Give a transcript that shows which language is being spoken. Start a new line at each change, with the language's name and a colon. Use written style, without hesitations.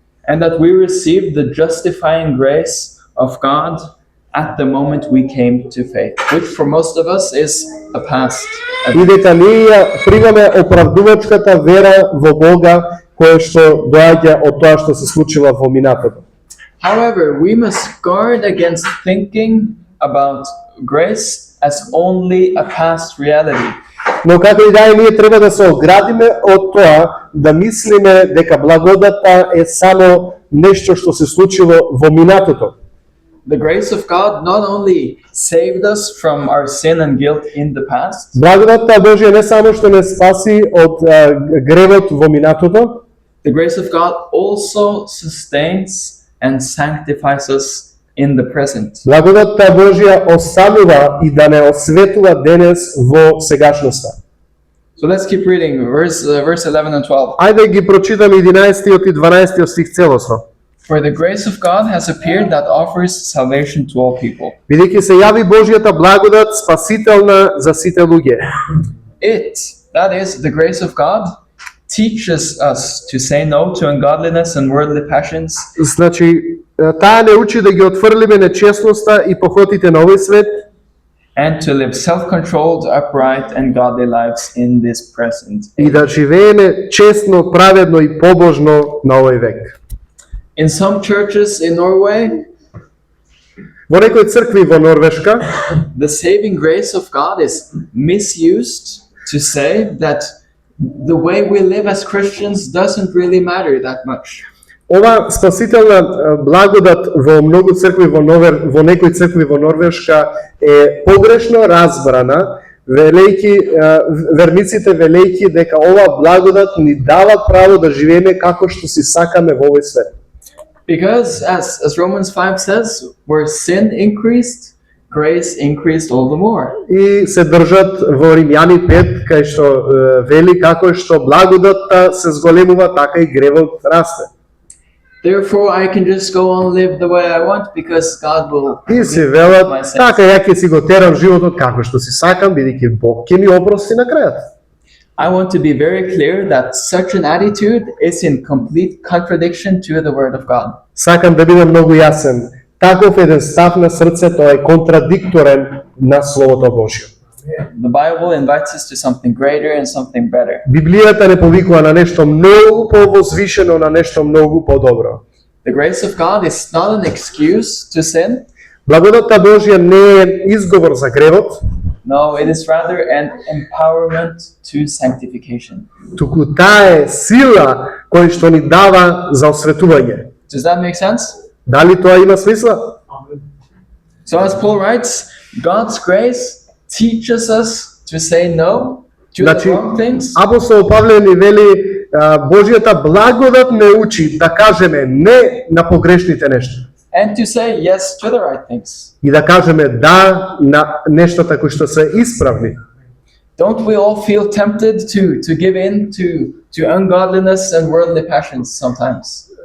English: and that we received the justifying grace of God at the moment we came to faith, which for most of us is a past.
Macedonian: и дека ние ја примаме оправдувачката вера во Бога, која што доаѓа од тоа што се случила во минатото.
English: However, we must guard against thinking about grace as only a past reality.
Macedonian: Но како и да е, ние треба да се оградиме од тоа да мислиме дека благодата е само нешто што се случило во минатото.
English: The grace of God not only saved us from our sin and guilt in the past,
Macedonian: Благодата Божја не само што не спаси од гревот во минатото,
English: the grace of God also sustains and sanctifies us in the present.
Macedonian: благодата Божја осамува и да не осветува денес во сегашноста.
English: So let's keep reading verse 11 and 12.
Macedonian: Ајде ги прочитаме 11 и 12 стих целосно.
English: For the grace of God has appeared that offers salvation to all people.
Macedonian: Бидејќи се јави Божјата благодат спасителна за сите луѓе.
English: It, that is, the grace of God, teaches us to say no to ungodliness and worldly passions,
Macedonian: Значи, таа не учи да ги отфрлиме нечестноста и похотите на овој свет
English: and to live self-controlled, upright, and godly lives in this present
Macedonian: и да живееме честно, праведно и побожно на овој век.
English: In some churches in Norway,
Macedonian: Во некои цркви во Норвешка,
English: the saving grace of God is misused to say that the way we live as Christians doesn't really matter that much.
Macedonian: ова спасителна благодат во многу цркви во некои цркви во Норвешка е погрешно разбрана, верниците велејќи дека ова благодат ни дава право да живееме како што си сакаме во овој свет.
English: Because as Romans 5 says, where sin increased, grace increased all the more.
Macedonian: И се држат во Римјани 5, кај што вели како што благодатта се зголемува, така и гревот расте.
English: Therefore, I can just go on live the way I want because God will
Macedonian: И си
English: forgive
Macedonian: велат,
English: my sins.
Macedonian: така ја ќе си го терам животот како што си сакам, бидејќи Бог ќе ми опрости на крајот.
English: I want to be very clear that such an attitude is in complete contradiction to the Word of God.
Macedonian: Сакам да бидам многу јасен. Таков еден став на срцето е контрадикторен на Словото Божјо.
English: The Bible invites us to something greater and something better.
Macedonian: Библијата не повикува на нешто многу повозвишено, на нешто многу подобро.
English: The grace of God is not an excuse to sin.
Macedonian: Благодатта Божја не е изговор за гревот,
English: No, it is rather an empowerment to sanctification.
Macedonian: туку таа е сила која што ни дава за осветување.
English: Does that make sense?
Macedonian: Дали тоа има смисла?
English: So as Paul writes, God's grace teaches us to say no to the
Macedonian: Значи,
English: wrong things.
Macedonian: апостол Павле ни вели, Божјата благодат ме учи да кажеме не на погрешните нешта
English: And to say yes to the right things.
Macedonian: и да кажеме да на нештата кои што се исправни.
English: Don't we all feel tempted to give in to ungodliness and worldly passions sometimes?